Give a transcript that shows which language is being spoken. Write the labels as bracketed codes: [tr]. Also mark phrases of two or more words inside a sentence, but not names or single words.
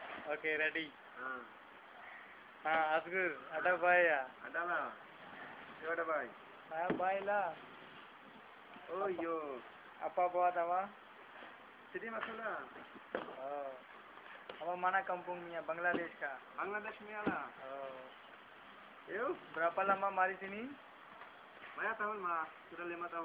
[en] Okay, ready. [hi] हाँ [ms] Asgur, ada bhai ya. ada lah coba ada bhai Bhai la. oh yo Apa buat apa? sini masuklah Oh. Apa mana kampungnya? Bangladesh ka. Bangladesh ni lah Oh. yo Berapa lama mari sini? banyak tahun mah sudah 5 tahun